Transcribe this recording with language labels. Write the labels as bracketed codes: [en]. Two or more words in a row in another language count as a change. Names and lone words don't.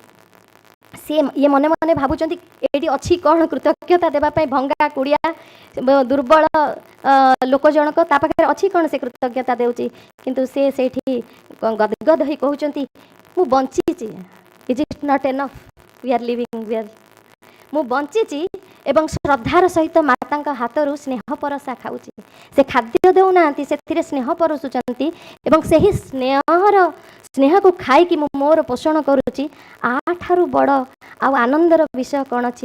[or] ସେ ଇଏ ମନେ ମନେ ଭାବୁଛନ୍ତି ଏଇଠି ଅଛି କ'ଣ କୃତଜ୍ଞତା ଦେବା ପାଇଁ, ଭଙ୍ଗା କୁଡ଼ିଆ ଦୁର୍ବଳ ଲୋକ ଜଣକ ତା ପାଖରେ ଅଛି କ'ଣ ସେ କୃତଜ୍ଞତା ଦେଉଛି, କିନ୍ତୁ ସେ ସେଇଠି ଗଦଗଦ ହୋଇ କହୁଛନ୍ତି ମୁଁ ବଞ୍ଚିଛି, [en] is it not enough, we are living well, [or] ମୁଁ ବଞ୍ଚିଛି ଏବଂ ଶ୍ରଦ୍ଧାର ସହିତ ମାତାଙ୍କ ହାତରୁ ସ୍ନେହ ପରସା ଖାଉଛି। ସେ ଖାଦ୍ୟ ଦେଉନାହାନ୍ତି, ସେଥିରେ ସ୍ନେହ ପରସୁଛନ୍ତି ଏବଂ ସେହି ସ୍ନେହକୁ ଖାଇକି ମୁଁ ମୋର ପୋଷଣ କରୁଛି। ଆଠାରୁ ବଡ଼ ଆଉ ଆନନ୍ଦର ବିଷୟ କ'ଣ ଅଛି?